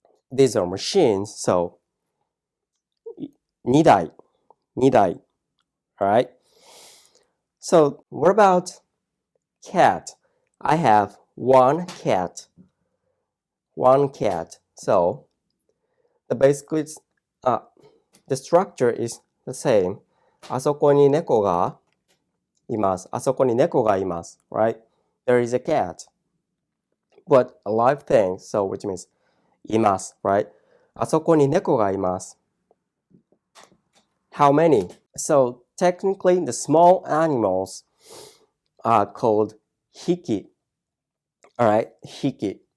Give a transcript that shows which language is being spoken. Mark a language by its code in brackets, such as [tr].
[en] These are machines, so 2台, alright? So, what about cat? I have one cat. So, basically, the structure is the same. [ja] あそこに猫がいます。あそこに猫がいます。 [en] Right? There is a cat. But a live thing, so which means います。 Right? [ja] あそこに猫がいます。 [en] How many? So technically, the small animals are called hiki. Alright? Hiki.